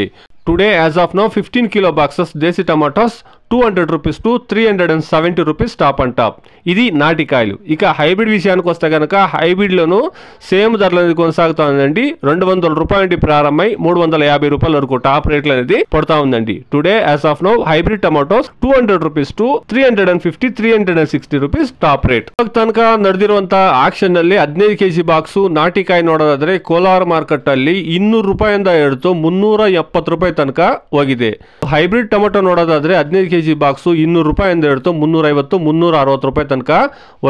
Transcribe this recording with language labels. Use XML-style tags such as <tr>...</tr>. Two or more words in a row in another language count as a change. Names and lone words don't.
<en>today as of now 15 kilo boxes desi tomatoes 200 rupees to 370 rupees top and top.</en> <te>ఇది నాటికాయలు. ఇక హైబ్రిడ్ విషయానికి వస్తే కనుక హైబ్రిడ్లోనూ సేమ్ ధరలు అనేది కొనసాగుతుందండి. 200 రూపాయల నుండి ప్రారంభమై 350 రూపాయల వరకు</te> <en>top rates</en> <te>అనేది పడుతూ ఉందండి.</te> <en>today as of now hybrid tomatoes 200 rupees to 350-360 rupees top rate.</en> <kn>ತನಕ ನಡೆದಿರುವಂತ ಆಕ್ಷನ್ ನಲ್ಲಿ 15</kn> <en>kg box</en> <kn>ನಾಟಿಕಾಯಿ ನೋಡೋದಾದ್ರೆ ಕೋಲಾರ ಮಾರ್ಕೆಟ್ ಅಲ್ಲಿ 200 ರೂಪಾಯಿಂದ ಹಿಡಿದು 370 ರೂಪಾಯಿ ತನಕ ಹೋಗಿದೆ.</kn> <en>hybrid tomato</en> <kn>ನೋಡೋದಾದ್ರೆ 15</kn> <en>kg box</en> <kn>200 ರೂಪಾಯಿಂದ ಹಿಡಿದು 350-360 ರೂಪಾಯಿ ತನಕ ಹೋಗಿದೆ.</kn>